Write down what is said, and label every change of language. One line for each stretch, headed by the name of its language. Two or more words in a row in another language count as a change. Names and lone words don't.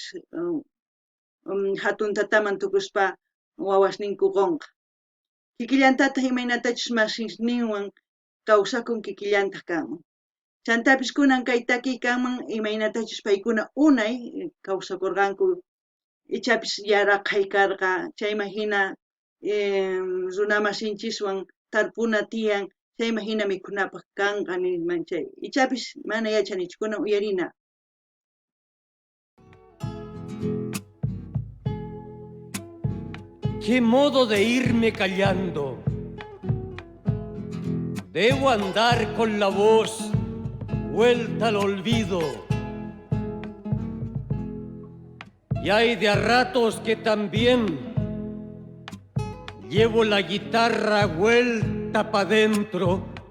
Quechua: hatun tataman tukuspa wawasninku qunqa kikillantataq imaynatachus masisninwan kawsakun kikillantaq kanman chantapis kunan kay takiykaman imaynatachus paykuna unay kawsakurqanku ichapis yaraqay karqa chayman hina runa masinchiswan tarpuna tiyan chayman hina mikhunapaq kanqa nisman chay ichapis mana yachanichu kunan uyarina
Spanish: ¿Qué modo de irme callando? Debo andar con la voz vuelta al olvido. Y hay de a ratos que también llevo la guitarra vuelta pa' dentro.